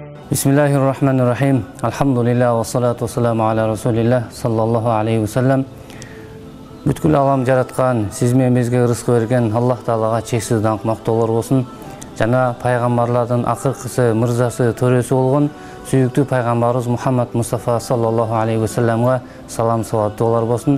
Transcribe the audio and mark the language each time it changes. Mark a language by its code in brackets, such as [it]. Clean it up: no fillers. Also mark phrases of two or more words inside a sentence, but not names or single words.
[ar] بسم الله الرحمن الرحيم. الحمد لله والصلاة والسلام على رسول الله صلى الله عليه وسلم. [ky] Бүткүл алам жараткан, сиз менен бизге рызкы берген Аллах Таалага чексиз даңк мактоолор болсун. Жана пайгамбарлардын акыркысы, мырзасы, төрөсү болгон сүйүктүү пайгамбарыбыз Мухаммад Мустафа [ar] صلى الله عليه وسلم [ky] салам салават дуалар болсун.